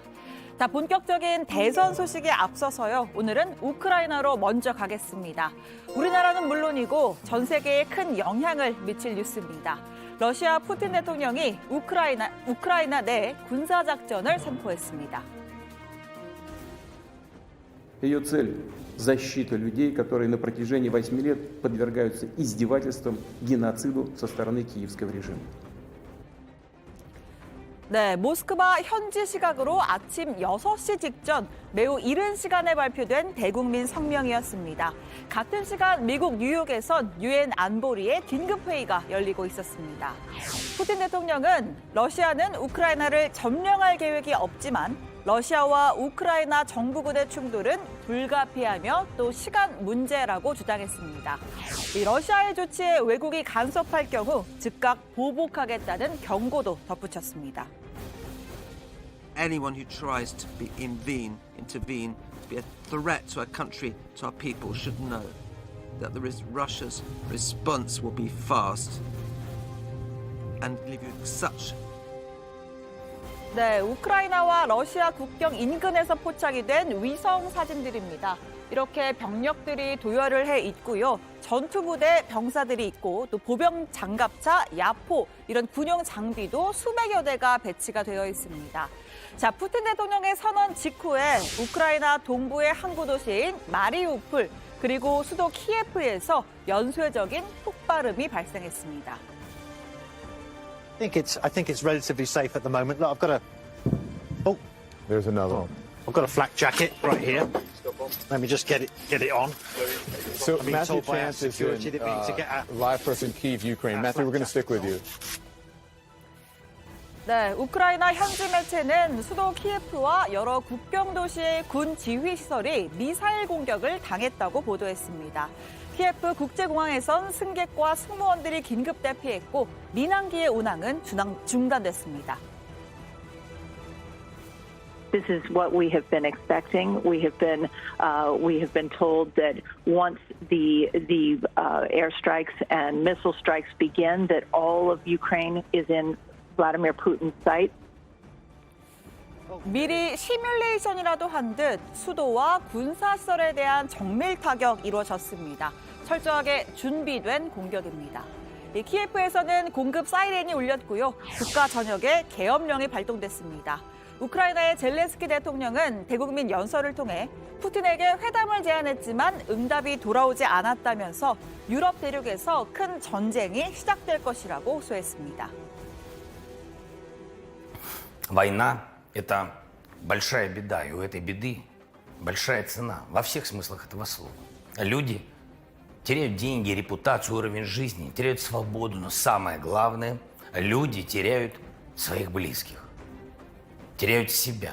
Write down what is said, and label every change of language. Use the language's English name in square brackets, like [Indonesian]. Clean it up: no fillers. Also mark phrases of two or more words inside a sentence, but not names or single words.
[Korean] 자, 본격적인 대선 소식에 앞서서요. 오늘은 우크라이나로 먼저 가겠습니다. 우리나라는 물론이고 전 세계에 큰 영향을 미칠 뉴스입니다. 러시아 푸틴 대통령이 우크라이나 내 군사작전을 선포했습니다. [Russian] Ее цель – защита людей, которые на протяжении 8 лет подвергаются издевательствам, геноциду со стороны киевского режима. [Korean] 네, 모스크바 현지 시각으로 아침 6시 직전 매우 이른 시간에 발표된 대국민 성명이었습니다. 같은 시간 미국 뉴욕에선 유엔 안보리의 긴급회의가 열리고 있었습니다. 푸틴 대통령은 러시아는 우크라이나를 점령할 계획이 없지만 러시아와 우크라이나 정부군의 충돌은 불가피하며 또 시간 문제라고 주장했습니다. 이 러시아의 조치에 외국이 간섭할 경우 즉각 보복하겠다는 경고도 덧붙였습니다. [English] Anyone who tries to intervene, to be a threat to our country, to our people, should know that Russia's response will be fast and leave you such. [Korean] 네, 우크라이나와 러시아 국경 인근에서 포착이 된 위성 사진들입니다. 이렇게 병력들이 도열을 해 있고요. 전투부대 병사들이 있고 또 보병 장갑차, 야포 이런 군용 장비도 수백여 대가 배치가 되어 있습니다. 자, 푸틴 대통령의 선언 직후에 우크라이나 동부의 항구 도시인 마리우폴 그리고 수도 키예프에서 연쇄적인 폭발음이 발생했습니다. [English] I think it's relatively safe at the moment. Look, I've got There's another. I've got a flak jacket right here. Let me just get it on. So I've been Matthew told by our Chance is security that we need to get out. live for us in Kyiv, Ukraine. Matthew, we're going to stick with you. [Korean] 네, 우크라이나 현지 매체는 수도 키예프와 여러 국경 도시의 군 지휘 시설이 미사일 공격을 당했다고 보도했습니다. 키예프 국제공항에선 승객과 승무원들이 긴급 대피했고 민항기의 운항은 중단됐습니다. [English] This is what we have been expecting. We have been told that once the airstrikes and missile strikes begin, that all of Ukraine is in Vladimir Putin's sight. [Korean] 미리 시뮬레이션이라도 한 듯 수도와 군사시설에 대한 정밀 타격 이루어졌습니다. 철저하게 준비된 공격입니다. 키예프에서는 공급 사이렌이 울렸고요. 국가 전역에 계엄령이 발동됐습니다. 우크라이나의 젤렌스키 대통령은 대국민 연설을 통해 푸틴에게 회담을 제안했지만 응답이 돌아오지 않았다면서 유럽 대륙에서 큰 전쟁이 시작될 것이라고 호소했습니다. [Russian] Война – это большая беда, и у этой беды большая цена во всех смыслах этого слова. Люди теряют деньги, репутацию, уровень жизни, теряют свободу, но самое главное – люди теряют своих близких, теряют себя.